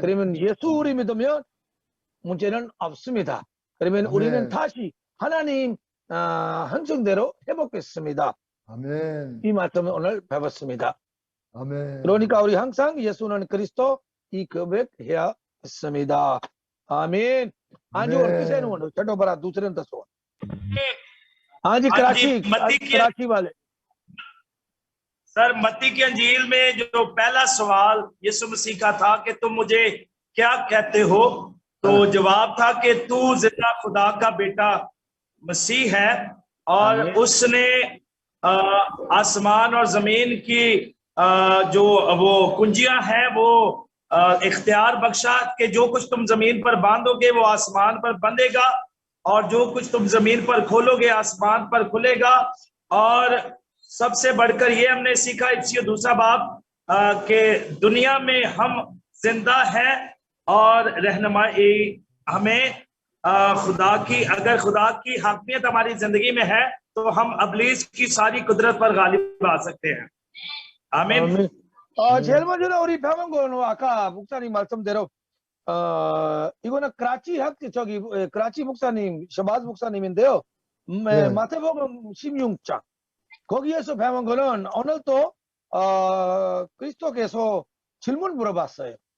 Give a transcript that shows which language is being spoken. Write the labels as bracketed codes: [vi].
[ko] 그러면 예수 우리 믿으면 문제는 없습니다. 그러면 아멘. 우리는 다시 하나님 한정대로 회복했습니다. 아멘. 이 말씀을 오늘 배웠습니다. 아멘. 그러니까 우리 항상 예수는 그리스도 이 고백해야 했습니다. [hi] आमीन। [pa] हाँ जी, और किसे नु चलो बड़ा दूसरे ने दसो। [hi] हाँ जी, कराची वाले सर, मत्ती की अंजील में जो पहला सवाल यीशु मसीह का था कि तुम मुझे क्या कहते हो, तो जवाब था कि तू जिंदा खुदा का बेटा मसीह है, और उसने आसमान और जमीन की जो वो कुंजियां हैं वो इख्तियार बख्शा कि जो कुछ तुम जमीन पर बांधोगे वो आसमान पर बंधेगा, और जो कुछ तुम जमीन पर खोलोगे आसमान पर खुलेगा। और सबसे बढ़कर ये हमने सीखा इफ्सियों 2 बाब कि दुनिया में हम जिंदा है और रहनुमाई हमें खुदा की, अगर खुदा की हाकमियत हमारी जिंदगी में है तो हम अबलीस की सारी कुदरत पर गालिब आ सकते हैं। आमीन। [ko] 제일 먼저는 우리 병원고는 아까 목사님 말씀대로 이거는 그라치 목사님, 샤바즈 목사님인데요. 네. 마태복음 16장 거기에서 배운 거는 오늘 또 그리스도께서 질문 물어봤어요.